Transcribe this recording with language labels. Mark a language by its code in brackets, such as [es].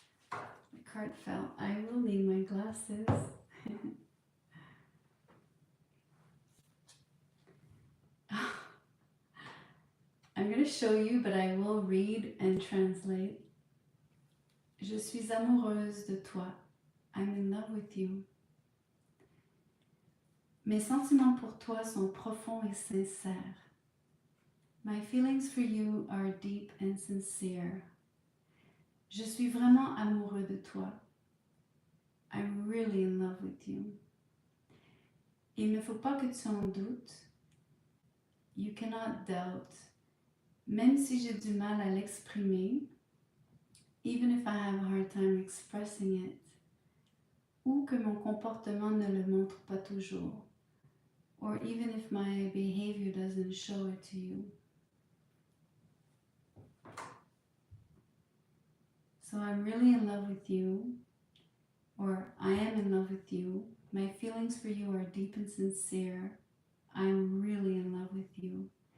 [en] The card fell. I will need my glasses. I'm going to show you, but I will read and translate. [fr] Je suis amoureuse de toi. [en] I'm in love with you. [fr] Mes sentiments pour toi sont profonds et sincères. [en] My feelings for you are deep and sincere. [fr] Je suis vraiment amoureux de toi. [en] I'm really in love with you. [fr] Il ne faut pas que tu en doutes. [en] You cannot doubt. [fr] Même si j'ai du mal à l'exprimer, [en] even if I have a hard time expressing it, [fr] ou que mon comportement ne le montre pas toujours, [en] or even if my behavior doesn't show it to you. So I'm really in love with you, or I am in love with you. My feelings for you are deep and sincere. I'm really in love with you.